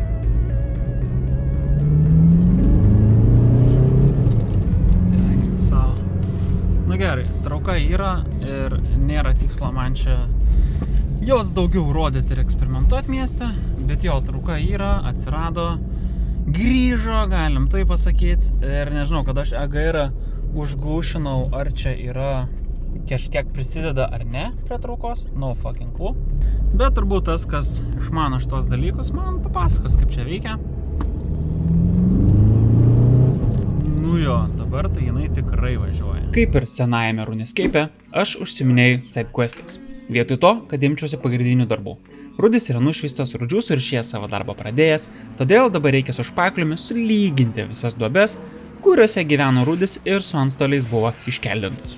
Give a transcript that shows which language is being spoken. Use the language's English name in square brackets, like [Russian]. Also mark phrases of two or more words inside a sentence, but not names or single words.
[Lithuanian] Na gerai, trauka yra ir nėra tikslo man čia jos daugiau rodyti ir eksperimentuoti mieste, bet jo, trauka yra, atsirado, grįžo, galim tai pasakyti, ir nežinau, kad aš EGR užglūšinau, ar čia yra kažkiek prisideda ar ne prie traukos, [English] no fucking clue. [Lithuanian] Bet turbūt tas, kas išmano šitos dalykus, man papasakos, kaip čia veikia. Nu jo, dabar tai jinai tikrai važiuoja. Kaip ir senajame RuneScape, aš užsiminėjau sidequestais. Vietoj to, kad imčiausi pagrindinių darbų. Rudis yra nušvistas, Rudžių surišėjas savo darbą pradėjęs, todėl dabar reikia su špakliumi sulyginti visas duobes, kuriuose gyveno Rudis ir su antstoliais buvo iškeldintos.